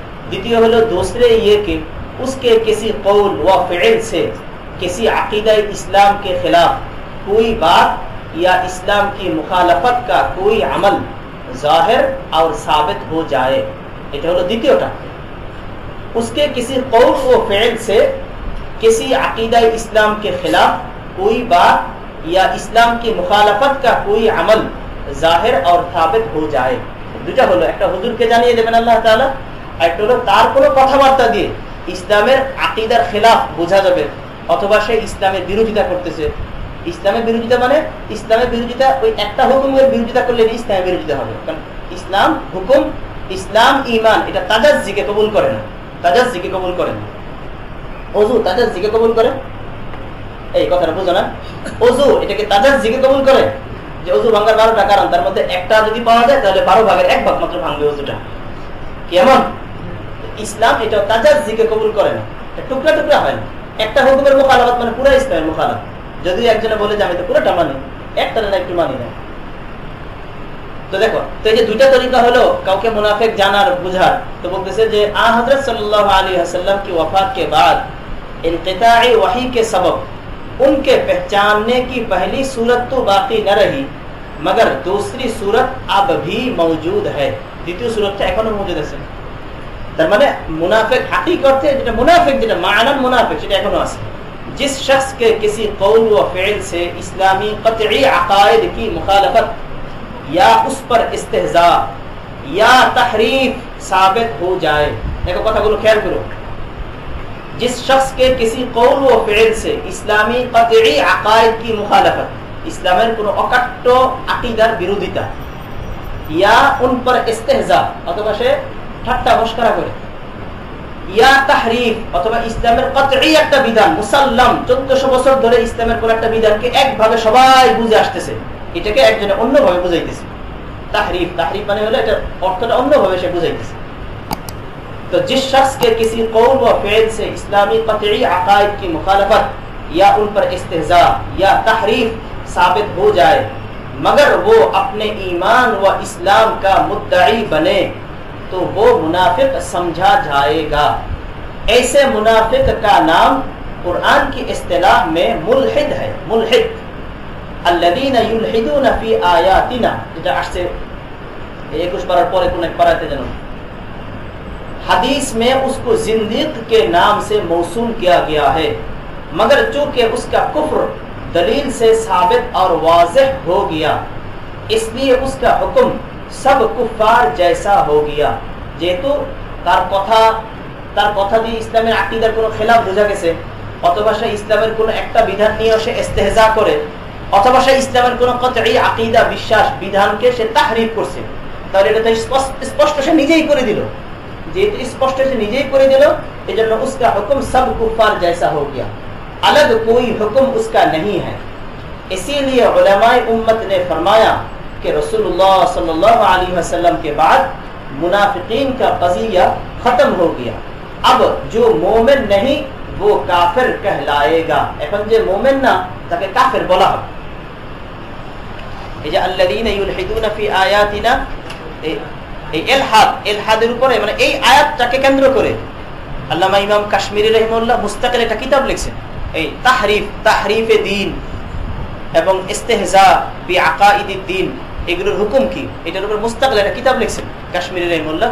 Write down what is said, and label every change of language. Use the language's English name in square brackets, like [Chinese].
[Bangla] দ্বিতীয় হলো [Hindi] दूसरे ये कि उसके किसी कौल व फ़िल से किसी अक़ीदा इस्लाम के खिलाफ कोई बात या इस्लाम की मुखालफत का कोई अमल ज़ाहिर और साबित हो जाए, [Bangla] এটা হলো দ্বিতীয়টা। [Hindi] उसके किसी कौल व फ़िल से किसी अक़ीदा इस्लाम के खिलाफ कोई बात या इस्लाम की मुखालफत का कोई अमल ज़ाहिर और साबित हो जाए। [Bangla] দুটা হলো, একটা হুজুরকে জানিয়ে দেবেন আল্লাহ তাআলা, আর একটা হলো তার কোনো কথাবার্তা দিয়ে ইসলামের আকীদার খেলাফ বোঝা যাবে, অথবা সে ইসলামের বিরোধিতা করতেছে। ইসলামের বিরোধিতা মানে ইসলামের বিরোধিতা ওই একটা হুকুমের বিরোধিতা করলে ইসলামের বিরোধিতা হবে, কারণ ইসলাম হুকুম, ইসলাম ঈমান এটা তাজাজ্জুকে কবুল করে না, তাজাজ্জুকে কবুল করে না। ওযু তাজাজ্জুকে কবুল করে, এই কথাটা বুঝো না? ওযু এটাকে তাজাজ্জুকে কবুল করে যে ওযু ভাঙার 12টা কারণ, তার মধ্যে একটা যদি পাওয়া যায় তাহলে 12 ভাগের 1 ভাগ মাত্র ভাঙবে ওযুটা। কেমন? ইসলাম এটা তাজাজ্জুকে কবুল করে না, টুকরা টুকরা হয় না। একটা হুকুমের মুখালাফত মানে পুরো ইসলামের মুখালাফত। যদি একজনে বলে যে আমি তো পুরোটা মানি, একটা না একটু মানি না। তো দেখো, তো এই যে দুইটা তরিকা হলো কাউকে মুনাফিক জানার বুঝার। তো বলতেছে যে [Hindi] হযরত সাল্লাল্লাহু আলাইহি ওয়াসাল্লাম की वफात के बाद इनक़िताए वही के सबब उनके पहचानने की पहली सूरत तो बाकी न रही मगर दूसरी सूरत अब भी मौजूद है। [Bangla] দ্বিতীয় सूरतটা এখনো মজুদ আছে। তার মানে মুনাফিক হাকিকত অর্থে যেটা মুনাফিক, যেটা মানান মুনাফিক সেটা এখনো আছে। [Hindi] जिस शख्स के किसी कौल व फ़िल से इस्लामी क़त्ई अक़ाइद की मुखालफत या उस पर इस्तेहज़ा या तहरीफ साबित हो जाए। देखो [Bangla] কথাগুলো খেয়াল করো। [Hindi] जिस शख्स के किसी कौल व फ़िल से इस्लामी क़त्ई अक़ाइद की मुखालफत, [Bangla] इस्लामेर কোনো অকাট্য আকীদার বিরোধিতা, [Hindi] या उन पर इस्तेहज़ा [Bangla] অথবা সে ঠাট্টা মশকরা করে, [Hindi] या तहरीफ [Bangla] অথবা ইসলামের কতঈ একটা বিধান মুসাল্লাম 1400 বছর ধরে ইসলামের কোন একটা বিধানকে একভাবে সবাই বুঝে আসতেছে, এটাকে একজনে অন্যভাবে বুঝাইতেছে। তাহরিফ, তাহরিফ মানে হলো এটা অর্থটা অন্যভাবে সে বুঝাইতেছে। [Hindi] तो जिस शख्स के किसी कौल व फ़िल से इस्लामी क़त्ई अक़ाइद की मुखालफत या उन पर इस्तेहज़ा या तहरीफ साबित हो जाए मगर वो अपने ईमान व इस्लाम का मुद्दई बने तो वो मुनाफिक समझा जाएगा। ऐसे मुनाफिक का नाम कुरान की इस्तिलाह में मुल्हिद है। मुल्हिद [Arabic] अल्लज़ीना युल्हिदूना फ़ी आयातिना, [Bangla] যেটা আসছে 21 পারার পরে কোন এক পারাতে জানো, [Hindi] हदीस में उसको जिंदीक के नाम से मौसूल किया गया है मगर चूंकि उसका कुफ्र दलील से साबित और वाज़ेह हो गया इसलिए उसका हुक्म सब कुफार जैसा हो गया। [Bangla] যেহেতু তার কথা দিয়ে ইসলামের আকীদার কোনো খেলাফ বোঝা গেছে, অথবা সে ইসলামের কোনো একটা বিধান নিয়ে সে ইস্তেহজা করে, অথবা সে ইসলামের কোনো কতঈ আকীদা বিশ্বাস বিধানকে সে তাহরিফ করছে, তাহলে এটা তো স্পষ্ট সে নিজেই করে দিল। যেহেতু স্পষ্ট সে নিজেই করে দিল, এজন্য [Hindi] उसका हुक्म सब कुफार जैसा हो गया, अलग कोई हुक्म उसका नहीं है। इसीलिए उलमाए उम्मत ने फरमाया कि रसूलुल्लाह सल्लल्लाहु अलैहि वसल्लम के बाद मुनाफिकीन का क़ज़िया खत्म हो गया। अब जो मोमिन नहीं वो काफिर कहलाएगा। [Bangla] এখন যে মুমিন না তাকে কাফির বলা হবে। এই যে [Arabic] আল্লাযীনা ইউলহিদুনা ফি আয়াতিনা, [Bangla] এই ইলহাদের উপরে মানে এই আয়াতটাকে কেন্দ্র করে আল্লামা ইমাম কাশ্মীরি রাহিমাহুল্লাহ মুস্তাকিল একটা কিতাব লিখছেন, এই তাহরিফে দ্বীন এবং ইস্তেহজা বি আকাইদিদ দ্বীন, এগুলোর হুকুম কি, এটার উপর মুস্তাকিল একটা কিতাব লিখছেন কাশ্মীরি রাহিমাহুল্লাহ।